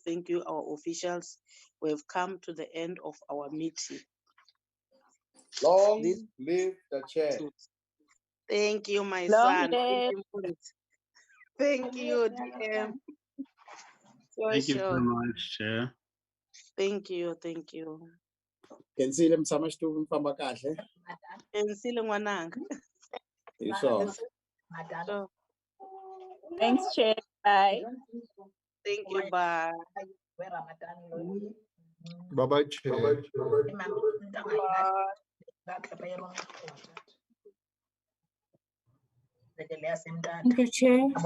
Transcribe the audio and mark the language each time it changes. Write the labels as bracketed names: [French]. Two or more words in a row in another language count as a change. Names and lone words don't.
[English] Thank you, our officials. We have come to the end of our meeting. Long live the chair. Thank you, my Long son. live. Thank you, DM. Thank you very much, Chair. Thank you, thank you. [Tsonga] Kensile mtshama xitulu mi famba kahle. Ensile n'wananga. Hi swona. [English] So, Thanks, Chair. Bye. thank you, bye. Bye-bye, chair. Thank you, Chair.